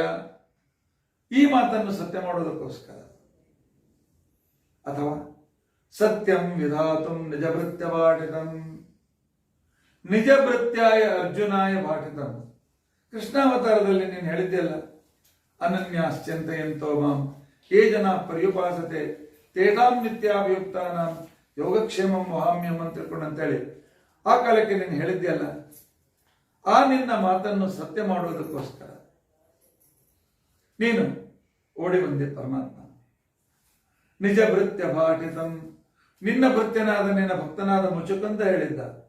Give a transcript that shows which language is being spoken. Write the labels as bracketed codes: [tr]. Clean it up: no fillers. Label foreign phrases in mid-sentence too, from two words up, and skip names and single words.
[kn] ಈ ಮಾತನ್ನು ಸತ್ಯ ಮಾಡೋದಕ್ಕೋಸ್ಕರ. [sa] ಅಥವಾ ಸತ್ಯಂ ವಿಧಾತುಂ ನಿಜ ಭೃತ್ಯ ಭಾಷಿತಂ, ನಿಜ ಭೃತ್ಯಾಯ ಅರ್ಜುನಾಯ ಭಾಷಿತಂ. [kn] ಕೃಷ್ಣಾವತಾರದಲ್ಲಿ ನೀನು ಹೇಳಿದ್ದೆಲ್ಲ, [sa] ಅನನ್ಯಾಶ್ಚಿಂತಯಂತೋ ಮಾಂ ಯೇ ಜನ ಪರ್ಯುಪಾಸತೆ ತೇಷಾಂ ನಿತ್ಯಾಭಿಯುಕ್ತಾನಾಂ ಯೋಗಕ್ಷೇಮಂ ವಹಾಮ್ಯಂ [kn] ಅಂತ ತಿಳ್ಕೊಂಡಂತೇಳಿ ಆ ಕಾಲಕ್ಕೆ ನೀನು ಹೇಳಿದ್ದೆಲ್ಲ. ಆ ನಿನ್ನ ಮಾತನ್ನು ಸತ್ಯ ಮಾಡುವುದಕ್ಕೋಸ್ಕರ ನೀನು ಓಡಿ ಬಂದೆ ಪರಮಾತ್ಮ. [sa] ನಿಜ ಭೃತ್ಯ ಭಾಷಿತಂ, [kn] ನಿನ್ನ ಭೃತ್ಯನಾದ ನಿನ್ನ ಭಕ್ತನಾದ ಮುಚುಕಂತ ಹೇಳಿದ್ದ.